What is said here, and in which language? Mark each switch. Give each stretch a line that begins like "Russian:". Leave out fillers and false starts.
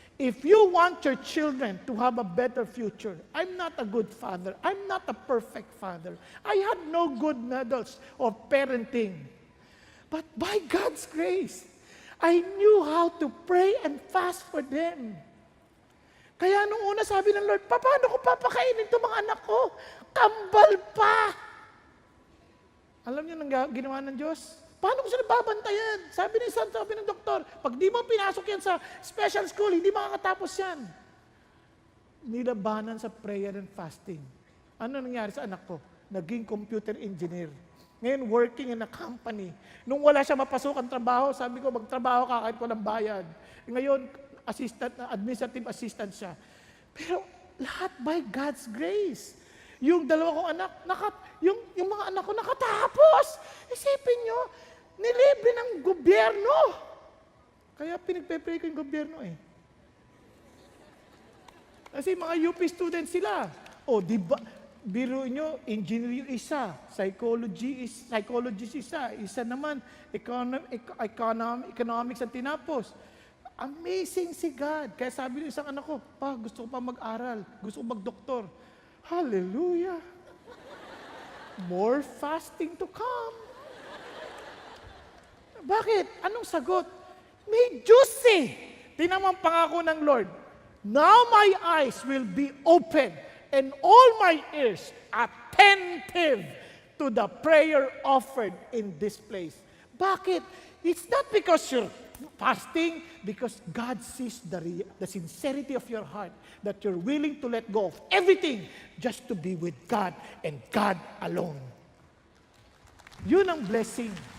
English: If you want your children to have a better future, I'm not a good father. I'm not a perfect father. I had no good medals of parenting. But by God's grace, I knew how to pray and fast for them.
Filipino: Kaya nung una sabi ng Lord, paano ko papakainin itong mga anak ko? Kambal pa! Alam niyo nang ginawa ng Diyos? Paano ko sila babantayan? Sabi ng doktor, pag di mo pinasok yan sa special school, hindi makakatapos yan. Nilabanan sa
English: prayer and fasting.
Filipino: Ano nangyari sa anak ko? Naging
English: computer engineer.
Filipino: Ngayon,
English: working in a company.
Filipino: Nung wala siya mapasok ang trabaho, sabi ko, magtrabaho ka kahit walang bayad. Ngayon, administrative assistant siya. Pero lahat
English: by God's grace.
Filipino: Yung dalawa kong anak, yung mga anak ko nakatapos. Isipin nyo, nilibre ng gobyerno. Kaya pinagpe-pray ko yung gobyerno eh. Kasi mga UP students sila. O, di ba, biro nyo, engineer isa, psychologist isa naman, economics ang tinapos. Amazing si God. Kaya sabi ng isang anak ko, gusto ko pa mag-aral, gusto ko mag-doktor.
English: Hallelujah! More fasting to come.
Filipino: Bakit? Anong sagot? May Diyos eh. Tingnan mo ang pangako ng Lord.
English: Now my eyes will be open and all my ears attentive to the prayer offered in this place.
Filipino: Bakit?
English: It's not because you're fasting, because God sees the sincerity of your heart, that you're willing to let go of everything just to be with God and God alone.
Filipino: Yun ang blessing.